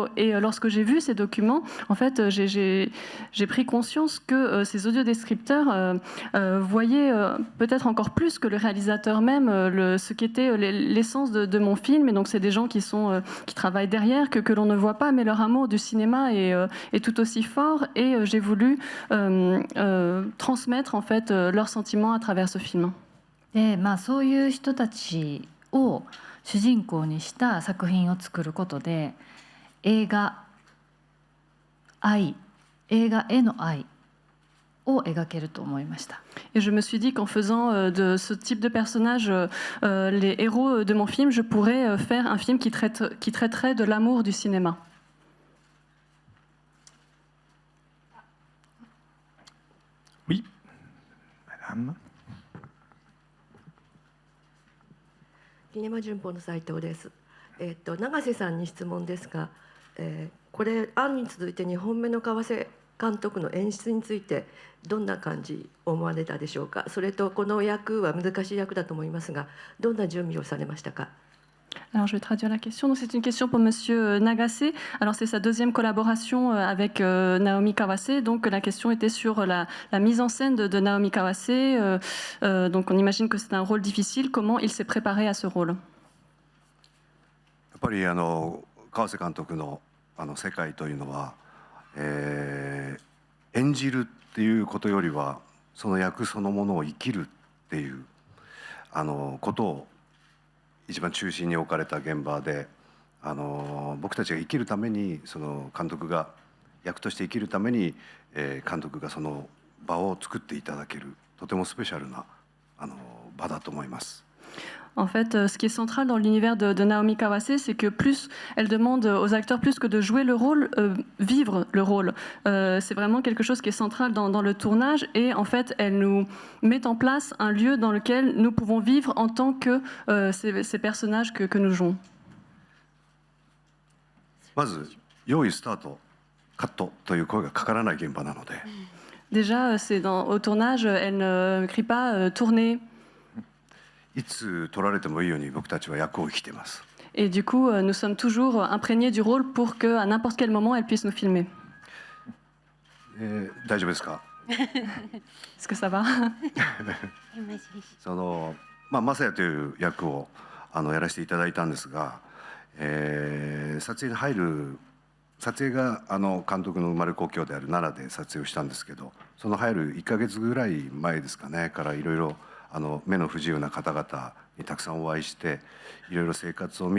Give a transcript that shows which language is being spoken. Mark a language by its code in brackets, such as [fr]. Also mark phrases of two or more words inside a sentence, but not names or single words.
[fr] Et lorsque j'ai vu ces documents, en fait, j'ai pris conscience que ces audiodescripteurs voyaient peut-être encore plus que le réalisateur même ce qu'était l'essence de de mon film. Et donc, c'est des gens qui travaillent derrière, que l'on ne voit pas, mais leur amour du cinéma est tout aussi fort. Et j'ai voulu transmettre en fait leurs sentiments à travers ce film. [ja] で、そういう人たちを主人公にした作品を作ることで、映画への愛を描けると思いました。 [fr] Et je me suis dit qu'en faisant de ce type de personnage les héros de mon film, je pourrais faire un film qui traiterait de l'amour du cinéma. Oui, madame. [ja] キネマ旬報の斉藤です。永瀬さんに質問ですが、これ案に続いて2本目の川瀬監督の演出についてどんな感じ思われたでしょうか。それとこの役は難しい役だと思いますが、どんな準備をされましたか。 [fr] Alors je vais traduire la question. Donc c'est une question pour Monsieur Nagase. Alors c'est sa deuxième collaboration avec Naomi Kawase. Donc la question était sur la mise en scène de Naomi Kawase. Donc on imagine que c'est un rôle difficile. Comment il s'est préparé à ce rôle? [ja] やっぱり川瀬監督の世界というのは、演じるっていうことよりはその役そのものを生きるっていうことを一番中心に置かれた現場で、僕たちが生きるためにその監督が役として生きるために、監督がその場を作っていただけるとてもスペシャルな場だと思います。 [fr] En fait, ce qui est central dans l'univers de Naomi Kawase, c'est que plus elle demande aux acteurs plus que de jouer le rôle, vivre le rôle. C'est vraiment quelque chose qui est central dans le tournage et en fait, elle nous met en place un lieu dans lequel nous pouvons vivre en tant que ces personnages que nous jouons. [ja] まず用意スタートカットという声がかからない現場なので。 [fr] Déjà, au tournage, elle ne crie pas tourner. [ja] いつ撮られてもいいように僕たちは役を生きています。 [fr] Et du coup, nous sommes toujours imprégnés du rôle pour qu'à n'importe quel moment, elle puisse nous filmer. [ja] 大丈夫ですか？ [fr] Est-ce que ça va? [ja] マサヤという役をやらせていただいたんですが、撮影に入る撮影が監督の生まれ故郷である奈良で撮影をしたんですけど、その入る 1ヶ月ぐらい前ですかねからいろいろ目の不自由な方々にたくさんお会いしていろいろ生活を見